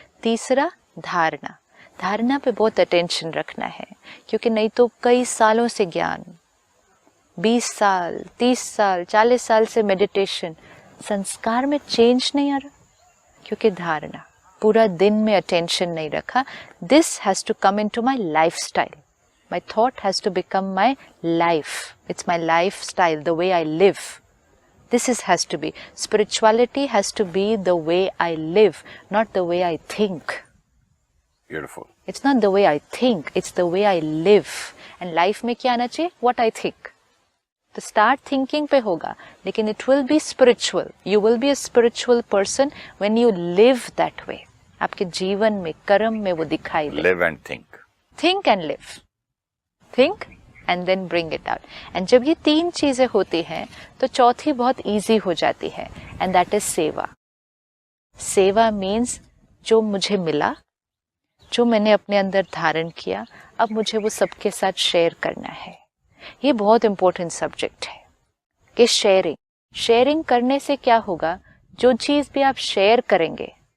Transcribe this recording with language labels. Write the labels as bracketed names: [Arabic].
[Hindi] तीसरा धारणा। धारणा पे बहुत अटेंशन रखना है, क्योंकि नहीं तो कई सालों से ज्ञान, 20 साल, 30 साल, 40 साल से मेडिटेशन, संस्कार में चेंज नहीं आ रहा, क्योंकि धारणा, पूरा दिन में अटेंशन नहीं रखा। [English] This has to come into my lifestyle. My thought has to become my life. It's my lifestyle, the way I live. This has to be. Spirituality has to be the way I live, not the way I think. Beautiful. It's not the way I think, it's the way I live. And life [Hindi] में क्या आना चाहिए? [English] What I think. [Hindi] तो [English] start thinking [Hindi] पे होगा, लेकिन [English] it will be spiritual. You will be a spiritual person when you live that way. [Hindi] आपके जीवन में, कर्म में वो दिखाई दे. [English] Live and think. Think and live. Think and then bring it out. And [Hindi] जब ये 3 चीजें होती हैं, तो चौथी बहुत [English] easy [Hindi] हो जाती है, [English] and that is [Hindi] सेवा. सेवा [English] means [Hindi] जो मुझे मिला, जो मैंने अपने अंदर धारण किया, अब मुझे वो सबके साथ शेयर करना है. ये बहुत इंपॉर्टेंट सब्जेक्ट है कि शेयरिंग करने से क्या होगा, जो चीज भी आप शेयर करेंगे